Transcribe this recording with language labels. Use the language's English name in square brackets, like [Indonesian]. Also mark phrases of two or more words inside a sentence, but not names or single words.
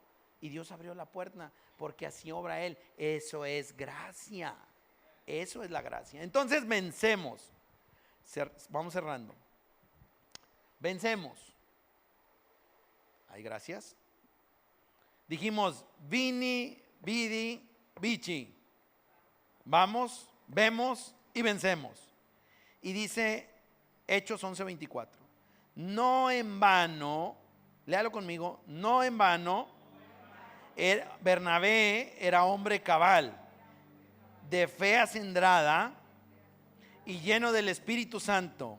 [Spanish] Y Dios abrió la puerta, porque así obra Él. Eso es gracia. Eso es la gracia. Entonces vencemos. Vamos cerrando. Vencemos. Hay gracias. Dijimos, [Latin] vini, vidi, vici. [Spanish] Vamos, vemos y vencemos. Y dice Hechos 11:24. No en vano, léalo conmigo, no en vano, Bernabé era hombre cabal, de fe acendrada y lleno del Espíritu Santo.